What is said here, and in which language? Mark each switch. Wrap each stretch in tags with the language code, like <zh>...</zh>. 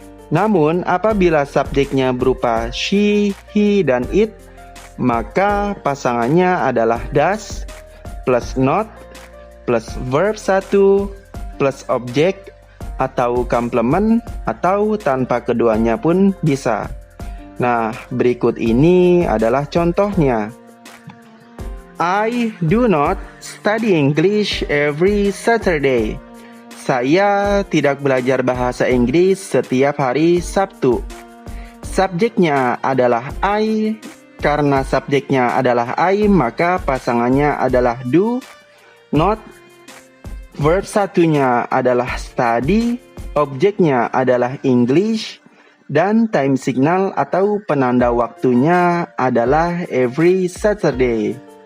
<id>Namun, apabila subjeknya berupa she, he, dan it, maka pasangannya adalah does, plus not, plus verb 1, plus objek, atau komplement, atau tanpa keduanya pun bisa. Nah, berikut ini adalah contohnya.</id> <en>I do not study English every Saturday.</en> <id>Saya tidak belajar bahasa Inggris setiap hari Sabtu. Subjeknya adalah I. Karena subjeknya adalah I, maka pasangannya adalah do, not. Verb satunya adalah study, objeknya adalah English, dan time signal atau penanda waktunya adalah</id> <en>every Saturday.</en>